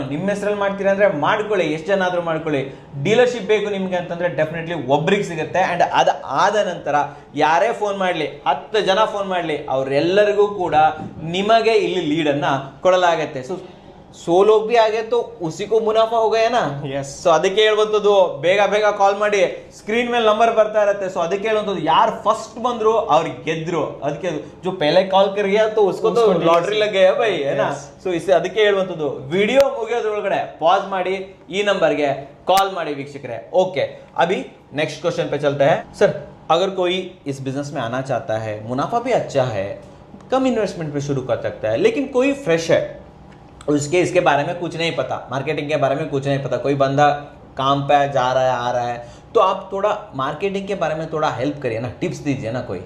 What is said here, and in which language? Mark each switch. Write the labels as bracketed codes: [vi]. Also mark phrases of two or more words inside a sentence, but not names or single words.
[kn] ನಿಮ್ಮ ಹೆಸರಲ್ಲಿ ಮಾಡ್ತೀರಾ ಅಂದ್ರೆ ಮಾಡ್ಕೊಳ್ಳಿ, ಎಷ್ಟು ಜನ ಆದ್ರೂ ಮಾಡ್ಕೊಳ್ಳಿ. ಡೀಲರ್ಶಿಪ್ ಬೇಕು ನಿಮ್ಗೆ ಅಂತಂದ್ರೆ ಡೆಫಿನೆಟ್ಲಿ ಒಬ್ರಿಗೆ ಸಿಗುತ್ತೆ. ಅಂಡ್ ಅದ ಆದ ನಂತರ ಯಾರೇ ಫೋನ್ ಮಾಡ್ಲಿ, 10 ಜನ ಫೋನ್ ಮಾಡ್ಲಿ, ಅವರೆಲ್ಲರಿಗೂ ಕೂಡ ನಿಮಗೆ ಇಲ್ಲಿ ಲೀಡ್ ಅನ್ನ ಕೊಡಲಾಗತ್ತೆ. [hi] ಸೊ ಸೋಲೋ भी आगे तो उसी को मुनाफा हो गया ना. [en] Yes. [kn] ಸೊ ಅದಕ್ಕೆ ಹೇಳುವಂಥದ್ದು, ಬೇಗ ಕಾಲ್ ಮಾಡಿ, ಸ್ಕ್ರೀನ್ ಮೇಲೆ ನಂಬರ್ ಬರ್ತಾ ಇರುತ್ತೆ. ಸೊ ಅದಕ್ಕೆ ಹೇಳುವಂಥದ್ದು, ಯಾರು ಫಸ್ಟ್ ಬಂದ್ರು ಅವ್ರಿಗೆ ಗೆದ್ರು. [hi] ಅದಕ್ಕೆ जो पहले कॉल कर गया तो उसको तो लॉटरी लग गया भाई, है ना. [kn] ಸೊ ಅದಕ್ಕೆ ಹೇಳುವಂಥದ್ದು, ವಿಡಿಯೋ ಮುಗಿಯೋದ್ರೊಳಗಡೆ ಪಾಸ್ ಮಾಡಿ ಈ ನಂಬರ್ಗೆ ಕಾಲ್ ಮಾಡಿ ವೀಕ್ಷಕರೇ. [hi] ओके, अभी [en] next question [hi] पे चलते हैं. सर, अगर कोई इस बिजनेस में आना चाहता है, मुनाफा भी अच्छा है, कम इन्वेस्टमेंट पे शुरू कर सकता है, लेकिन कोई फ्रेश है, उसके इसके बारे में कुछ नहीं पता, मार्केटिंग के बारे में कुछ नहीं पता, कोई बंदा काम पे जा रहा है, आ रहा है, तो आप थोड़ा मार्केटिंग के बारे में थोड़ा हेल्प करिए ना, टिप्स दीजिए ना कोई.